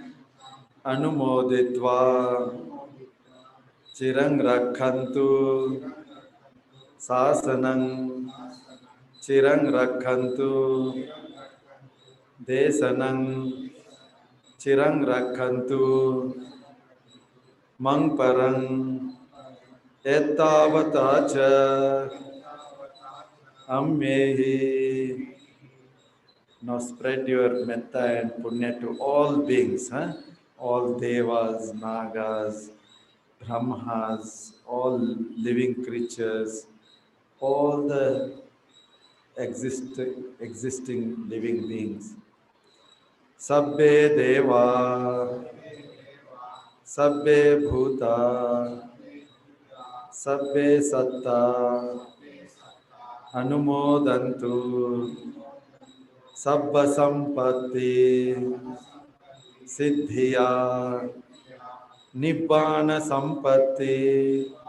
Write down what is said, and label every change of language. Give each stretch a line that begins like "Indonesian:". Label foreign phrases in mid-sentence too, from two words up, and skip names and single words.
Pali: Anumoditva Chirang Rakhantu Sasanang Chirang Rakhantu Desanang Chirang Rakhantu Mang Parang Ettavata cha Ammehi.
English: Now spread your metta and punya to all beings, all devas, nagas, brahmas, all living creatures, all the existing living beings.
Pali: Sabbe deva, sabbe bhuta, sabbe satta, anumodantu, sabba sampatti, siddhiya, nibbana sampatti,